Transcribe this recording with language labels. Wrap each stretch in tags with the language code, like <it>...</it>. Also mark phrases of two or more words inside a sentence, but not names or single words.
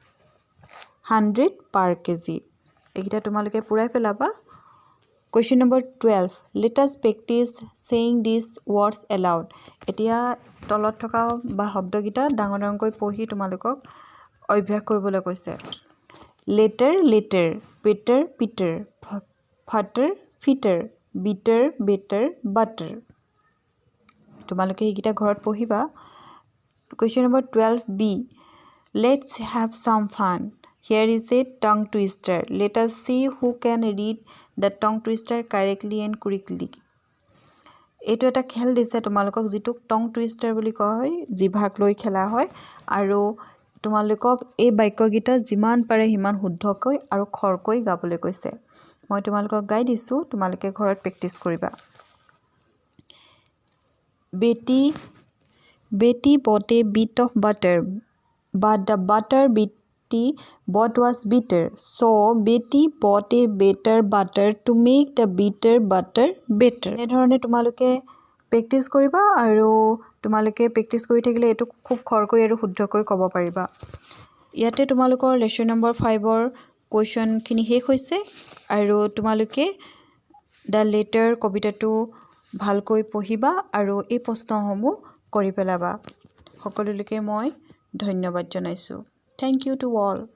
<en>100 per kg</en> <as>এইটা তোমালোকে পুৰাই পেলাবা</as> <en>Question number 12 Let us practice saying these words aloud</en> <as>এতিয়া তলত থকা বা শব্দকিটা ডাঙৰ ডাঙৰকৈ পঢ়ি তোমালোকক অভ্যাস কৰিবলৈ কৈছে</as> <en>Later later Peter Peter Fatter fitter bitter better butter</en> <as>তোমালোকে এইকিটা ঘৰত পঢ়িবা</as> <en>Question number 12b Let's have some fun Here is a tongue twister Let us see who can read the tongue twister correctly and quickly</en> <as>এইটো এটা খেল দিছে তোমালোকক যেটো</as> <en>tongue twister</en> <as>বুলি কোৱা হয় জিভাক লৈ খেলা হয় আৰু তোমালোকক এই বাক্যকিটা যিমান পাৰে হিমান শুদ্ধকৈ আৰু খৰকৈ গাবলৈ কৈছে মই তোমালোকক গাই দিছো তোমালোকে ঘৰত প্ৰেক্টিস কৰিবা</as> <en>Betty bought a bit of butter but the butter was bitter so Betty bought a better butter to make the bitter butter better</en> <as>এই ধৰণে তোমালোকে প্ৰেক্টিস কৰিবা আৰু তোমালোকে প্ৰেক্টিস কৰি থাকিলে এটো খুব খৰকৈ আৰু শুদ্ধকৈ ক'ব পাৰিবা ইয়াতে তোমালোকৰ লেসন নম্বৰ 5 ৰ কোৱেশ্চন খিনি শেষ হৈছে আৰু তোমালোকে দা লেটাৰ কবিতাটো ভালকৈ পঢ়িবা আৰু এই প্ৰশ্নসমূহ কৰি পেলাবা সকলোলৈকে মই ধন্যবাদ জনাইছো</as> <en>Thank you to all</en>